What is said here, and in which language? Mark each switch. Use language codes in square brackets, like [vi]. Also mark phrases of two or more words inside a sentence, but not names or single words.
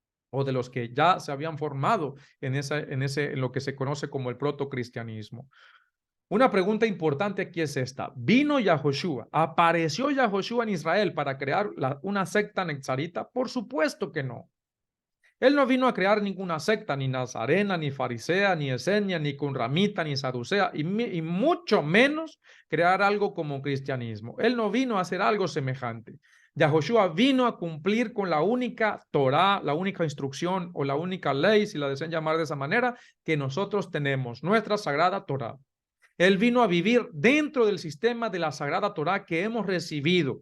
[es] o de los que ya se habían formado en lo que se conoce como el protocristianismo. Una pregunta importante aquí es esta. ¿Vino Yahoshua? ¿Apareció Yahoshua en Israel para crear una secta nexarita? Por supuesto que no. Él no vino a crear ninguna secta, ni nazarena, ni farisea, ni esenia, ni cunramita, ni saducea, y mucho menos crear algo como cristianismo. Él no vino a hacer algo semejante. Yahoshua vino a cumplir con la única Torah, la única instrucción o la única ley, si la desean llamar de esa manera, que nosotros tenemos, nuestra sagrada Torah. Él vino a vivir dentro del sistema de la sagrada Torah que hemos recibido.